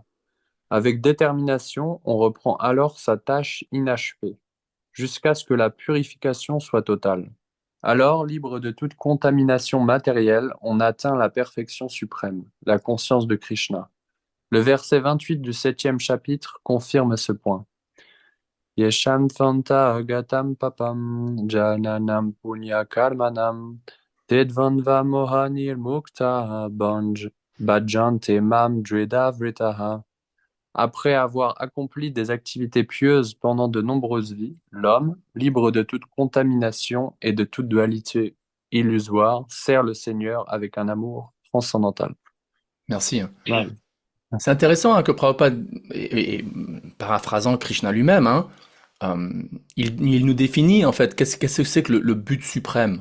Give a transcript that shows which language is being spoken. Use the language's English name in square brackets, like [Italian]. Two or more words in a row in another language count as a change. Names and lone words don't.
[French] Avec détermination, on reprend alors sa tâche inachevée, jusqu'à ce que la purification soit totale. Alors, libre de toute contamination matérielle, on atteint la perfection suprême, la conscience de Krishna. Le verset 28 du 7e chapitre confirme ce point. [Sanskrit] येषान्तन्त गतं पापं जननं पुण्य कर्मणां तेद्वन्व मोहनिर् मुक्ता भजन्ते मां द्वेदव्रितः. [French] Après avoir accompli des activités pieuses pendant de nombreuses vies, l'homme, libre de toute contamination et de toute dualité illusoire, sert le Seigneur avec un amour transcendantal. Merci. Ouais. C'est intéressant que Prabhupada, et paraphrasant Krishna lui-même, il nous définit en fait qu'est-ce que c'est que le but suprême.